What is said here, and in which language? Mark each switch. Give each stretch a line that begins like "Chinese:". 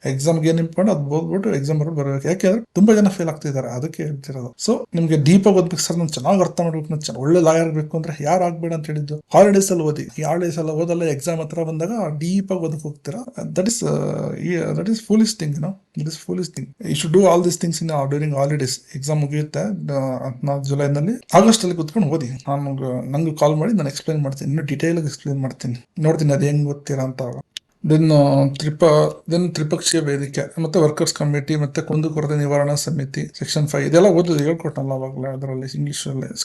Kannada: ಎಕ್ಸಾಮ್ಗೆ ಏನ್ ಇಂಪಾರ್ಟೆಂಟ್ ಅದು ಹೋಗ್ಬಿಟ್ಟು ಎಕ್ಸಾಮ್ ಬರಬೇಕು. ಯಾಕೆಂದ್ರೆ ತುಂಬಾ ಜನ ಫೇಲ್ ಆಗ್ತಿದ್ದಾರೆ, ಅದಕ್ಕೆ ಹೇಳ್ತಿರೋದು. ಸೊ ನಿಮ್ಗೆ ಡೀಪ್ ಆಗಿ ಓದ್ಬೇಕು ಸರ್, ನಾನು ಚೆನ್ನಾಗಿ ಅರ್ಥ ಮಾಡ್ಬೇಕು, ನಾನು ಒಳ್ಳೆ ಲಾಯರ್ ಆಗ್ಬೇಕು ಅಂದ್ರೆ ಯಾರು ಆಗ್ಬೇಡ ಅಂತ ಹೇಳಿದ್ದು? ಹಾಲಿಡೇಸ್ ಅಲ್ಲಿ ಓದಿ. ಈ ಹಾಲಿಡೇಸ್ ಎಲ್ಲ ಓದಲ್ಲ, ಎಕ್ಸಾಮ್ ಹತ್ರ ಬಂದಾಗ ಡೀಪ್ ಆಗಿ ಓದಕ್ಕೆ ಹೋಗ್ತೀರಾ.
English: That is foolish thing. It is foolish thing. You should do all these things during holidays.
Kannada: Exam ಮುಗಿಯುತ್ತೆ ಜುಲೈನಲ್ಲಿ, ಆಗಸ್ಟ್ ಅಲ್ಲಿ ಕುತ್ಕೊಂಡು ಓದಿ. ನಂಗೆ ಕಾಲ್ ಮಾಡಿ ನಾನು ಎಕ್ಸ್ಪ್ಲೈನ್ ಮಾಡ್ತೀನಿ, ಇನ್ನು ಡೀಟೇಲ್ ಆಗಿ ಎಕ್ಸ್ಪ್ಲೈನ್ ಮಾಡ್ತೀನಿ, ನೋಡ್ತೀನಿ ಅದು ಹೆಂಗ್ ಓದ್ತೀರಾ ಅಂತ. ದೆನ್ ತ್ರಿಪಕ್ಷೀಯ ವೇದಿಕೆ ಮತ್ತೆ ವರ್ಕರ್ಸ್ ಕಮಿಟಿ ಮತ್ತೆ ಕುಂದುಕೊರತೆ ನಿವಾರಣಾ ಸಮಿತಿ ಸೆಕ್ಷನ್ 5 ಇದೆಲ್ಲ ಓದೋದು ಹೇಳ್ಕೊಟ್ಟಲ್ಲ ಅವಾಗಲೇ ಅದರಲ್ಲಿ ಇಂಗ್ಲಿಷ್ ಅಲ್ಲಿ.